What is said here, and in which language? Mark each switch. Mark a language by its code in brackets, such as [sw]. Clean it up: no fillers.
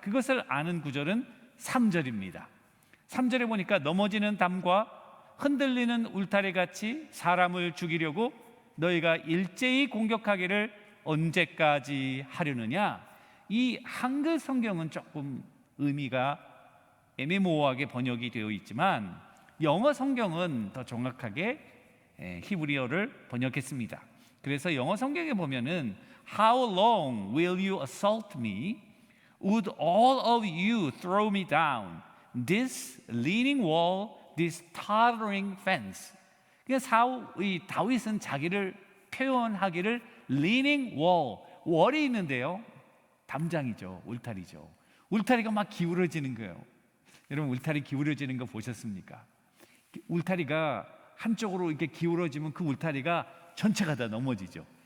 [ko] 그것을 아는 구절은 3절입니다. 3절에 보니까 넘어지는 담과 흔들리는 울타리 같이 사람을 죽이려고 너희가 일제히 공격하기를 언제까지 하려느냐. 이 한글 성경은 조금 의미가 애매모호하게 번역이 되어 있지만 영어 성경은 더 정확하게 히브리어를 번역했습니다. 그래서 영어 성경에 보면은 [en] How long will you assault me? Would all of you throw me down? This leaning wall, this tottering fence. [ko] 이 다윗은 자기를 표현하기를 leaning wall, 월이 있는데요. 담장이죠, 울타리죠. 울타리가 막 기울어지는 거예요. 여러분 울타리 기울어지는 거 보셨습니까? 울타리가 한쪽으로 이렇게 기울어지면 그 울타리가 전체가 다 넘어지죠.